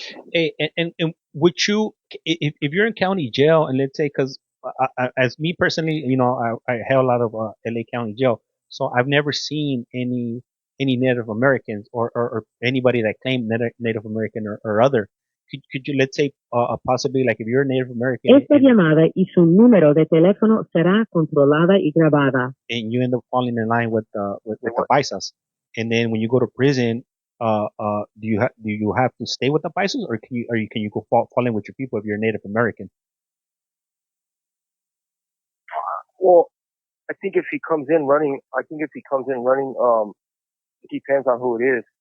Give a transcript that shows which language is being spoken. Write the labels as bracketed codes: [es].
[en] Hey, and would you, if you're in county jail, and let's say, because as me personally, you know, I have a lot of LA County Jail. So I've never seen any Native Americans or anybody that claimed Native American or other. Could you, let's say, possibly, like, if you're a Native American [es] Esta llamada y su número de teléfono será controlada y grabada. [en] and you end up falling in line with the paisas, and then when you go to prison, do you have to stay with the paisas, or can you go fall in with your people if you're a Native American? Well, I think if he comes in running, it depends on who it is.